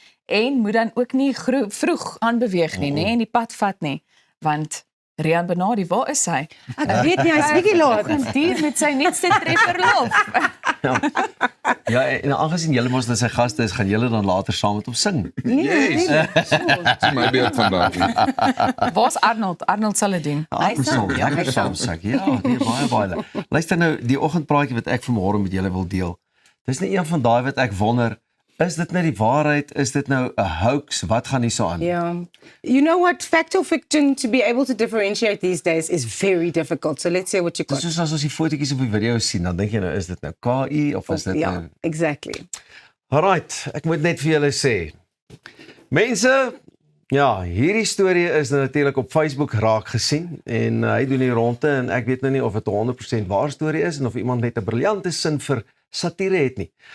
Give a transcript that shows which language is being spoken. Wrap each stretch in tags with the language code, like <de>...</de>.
<af>En moet dan ook nie vroeg aanbeweeg nie, en die pad vat nie, want Rian Benardi, waar is hy? Ek weet nie, hy's bietjie laat. Hier met sy nuutste trefverlof. Ja, en aangesien julle mos sy gaste is, gaan julle dan later saam met hom sing. Yes. Dis my beeld vandag. Waar's Arnold? Arnold sal dit doen. Hy sal lekker saam sing. Ja, nee, baie. Luister nou, die oggendpraatjie wat ek vanmôre met julle wil deel. Dis net een van daai wat ek wonder, is dit nou die waarheid? Is dit nou 'n hoax? Wat gaan hier so aan?</af> <en>Yeah. You know what? Fact or fiction, to be able to differentiate these days is very difficult. So let's see what you got.</en> <af>Dis soos as ons die fotootjies op die video sien, dan dink jy nou, is dit nou KI of is dit nou... Ja,</af> <en>exactly.</en> <af>Alright, ek moet net vir julle sê. Mense, ja, hierdie storie is nou natuurlik op Facebook raak gesien en hy doen die ronde en ek weet nou nie of dit 100% waar storie is en of iemand net 'n briljante sin vir satire het nie.</af>